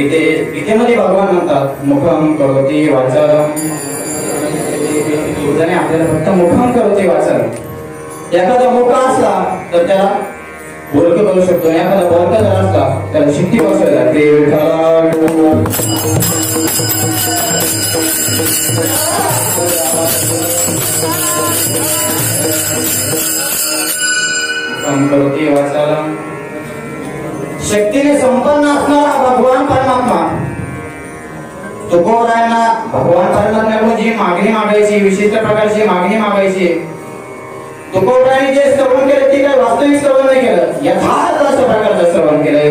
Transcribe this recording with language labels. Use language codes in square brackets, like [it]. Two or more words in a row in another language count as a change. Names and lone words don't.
[mr] गीतेमध्ये भगवान म्हणतात [sa] मुखम करोति वाचालम. [mr] तुझ्याने आपल्याला फक्त [sa] मुखम करोति वाचालम. [mr] एखादा मोठा असला तर त्याला बोलकं करू शकतो. एखादा बोलका जर असला त्याला शिट्टी बसवायला लागते. [sa] मुखम करोति वाचालम. [mr] शक्तीने संपन्न असणारा भगवान परमात्मा. तुकोबरायांना भगवान परमात्म्याकडून जी मागणी मागायची, विशिष्ट प्रकारची मागणी मागायची, तुकोबरायांनी जे श्रवण केलं ते काही वास्तविक श्रवण नाही केलं, यथार्थ अशा प्रकारचं श्रवण केलं.